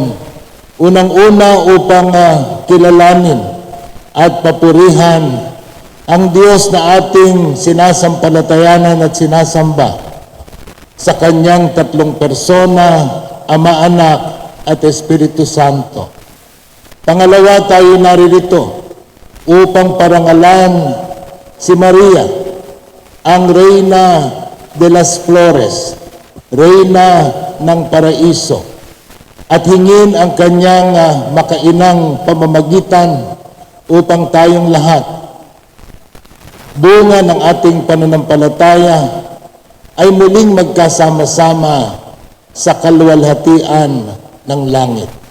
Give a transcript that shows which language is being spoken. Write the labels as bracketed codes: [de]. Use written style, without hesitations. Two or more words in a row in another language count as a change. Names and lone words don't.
[tl] Unang-una upang kilalanin at papurihan ang Diyos na ating sinasampalatayanan at sinasamba sa Kanyang tatlong persona, Ama, Anak, at Espiritu Santo. Pangalawa, tayo naririto upang parangalan si Maria, ang Reyna de las Flores, Reyna ng Paraiso, at hingin ang Kanyang makainang pamamagitan upang tayong lahat, bunga ng ating pananampalataya, ay muling magkasama-sama sa kaluwalhatian ng langit.